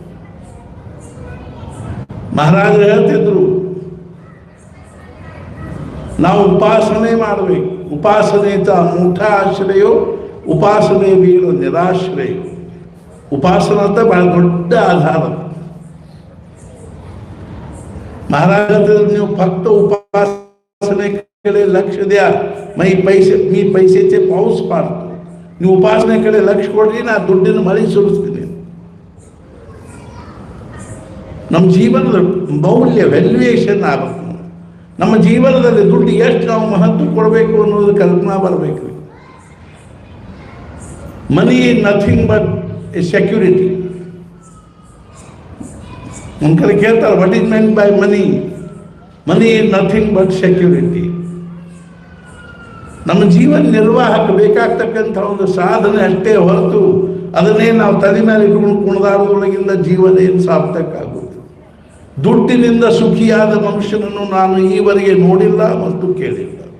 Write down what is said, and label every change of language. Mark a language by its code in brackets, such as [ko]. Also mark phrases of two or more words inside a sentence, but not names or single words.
[kn] ಮಹಾರಾಜರು ಹೇಳ್ತಿದ್ರು, ನಾವು ಉಪಾಸನೆ ಮಾಡಬೇಕು. [sa] ಉಪಾಸನೆ ಮೂಠ ಆಶ್ರಯೋ ಉಪಾಸನೆ ವೀರ ನಿರಾಶ್ರಯ. [kn] ಉಪಾಸನ ಅಂತ ಬಹಳ ದೊಡ್ಡ ಆಧಾರ. महाराज ನೀವು [mr] फक्त उपासनेकडे लक्ष द्या. मी पैशाचे पाऊस पाडतो, [kn] ನೀವು ಉಪಾಸನೆकडे ಲಕ್ಷ ಕೊಡ್ರಿ, ನಾ ದುಡ್ಡಿನ ಮಳೆ ಸುರಿಸ್ತೀನಿ. ನಮ್ಮ ಜೀವನದ ಮೌಲ್ಯ ವ್ಯಾಲ್ಯೂಯೇಷನ್ ಆಗಬೇಕು. ನಮ್ಮ ಜೀವನದಲ್ಲಿ ದುಡ್ಡು ಎಷ್ಟು ನಾವು ಮಹತ್ವ ಕೊಡಬೇಕು ಅನ್ನೋದು ಕಲ್ಪನಾ ಬರಬೇಕು. [en] Money nothing but a security. [kn] ಒಂದು ಕಡೆ ಕೇಳ್ತಾರೆ, [en] What is meant by money? Money is nothing but security. [kn] ನಮ್ಮ ಜೀವನ ನಿರ್ವಾಹಕ್ಕೆ ಬೇಕಾಗ್ತಕ್ಕಂಥ ಒಂದು ಸಾಧನೆ ಅಷ್ಟೇ ಹೊರತು ಅದನ್ನೇ ನಾವು ತಲೆ ಮೇಲೆ ಇಟ್ಕೊಂಡು ಕುಣಿದಾಡೋದ್ರೊಳಗಿಂದ ಜೀವನ ಏನು ಸಾರ್ಥಕ ಆಗುತ್ತೆ. ದುಡ್ಡಿನಿಂದ ಸುಖಿಯಾದ ಮನುಷ್ಯನನ್ನು ನಾನು ಈವರೆಗೆ ನೋಡಿಲ್ಲ ಮತ್ತು ಕೇಳಿಲ್ಲ.